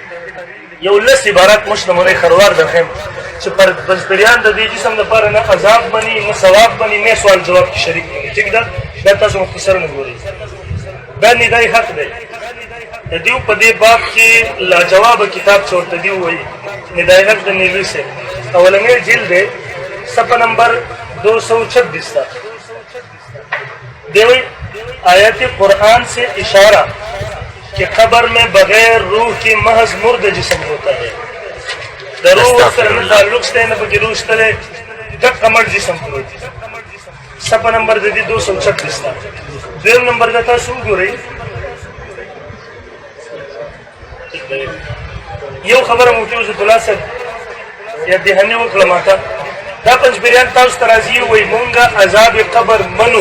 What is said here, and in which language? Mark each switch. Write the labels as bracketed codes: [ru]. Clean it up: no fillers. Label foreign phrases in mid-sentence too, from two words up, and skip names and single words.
[ps] یو 10 عبارت موږ نمونې خروار درښیم چې پر پنځپیریان د دې جسم لپاره نه عذاب بني نه ثواب بني نه سوال جواب کې شریک دي. ټیک ده؟ دا تاسو مختصرا ګورئ. دا ندای حق دی. د دیو په دې باب کې لاجواب کتاب چې ورته دی وایي ندای حق د نیلوي صاحب اولنی جلد دی، صفحه نمبر 226 تا دیوی آیت [ur] قرآن سے اشارہ کہ قبر میں بغیر روح کی محض مرد جسم ہوتا ہے. [ps] د روح سره نه تعلق شته نه پکې روح شته، دغه مړ جسم پروت دی. صفحه نمبر د دې 226 تا. دویم نمبر دا تاسو وګورئ. یو خبره مفتي عزت الله صاحب یا دهني وکړه ماته، دا پنځپیریان تاسو ته راځي وایي مونږه عذاب قبر منو.